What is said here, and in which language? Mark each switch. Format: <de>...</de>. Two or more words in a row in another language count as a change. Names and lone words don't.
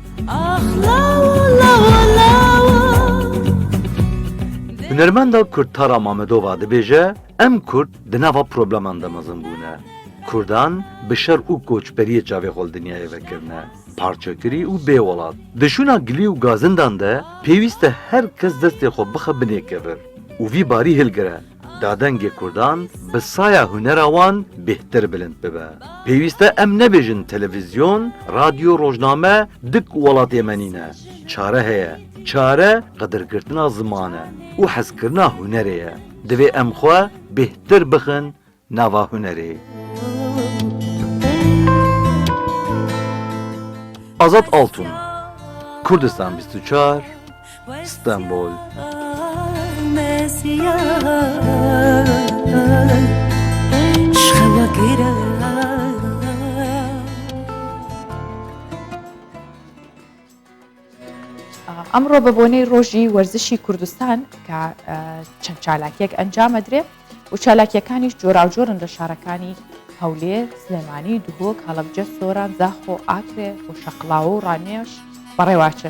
<ku>هونەرمەندا کورد تارا مامەدۆڤا دەبێژە ئەم کورد دناوا پرۆبلەمان دەمەزن بوونە کوردان bi şer û koçberiyê çavê xol dinyayê vekirine parçekirî û bêwelat dişûna gilî û gazindan de pêwîst e her kes destê xwe bixe binêkevir û vî barî hilgire dadengê Kurdan bi saya hunera wan bêhtir bilind bibe. Pêwîst e em nebêjin televîzyon, radyo, rojname dik û welatê menîne. Çare heye. Çare qedirgirtina ziman e û hezkirina hunerê ye. Divê em xwe bêhtir bixin nava hunerê. Azat Altun, Kurdistan 24, İstanbul.</ku> <ckb>ئەمڕۆ بە بۆنەی ڕۆژی وەرزشی کوردستان کە چەند چالاکیەک ئەنجامەدرێ و چالاکیەکانیش جۆراوجۆرن لە شارەکانی هەولێر، سلێمانی، دوهۆک، هەڵەبجە، سۆران، زاخۆ، ئاکرێ، بۆ شەقڵاو و ڕانێش بەڕێواچن.</ckb>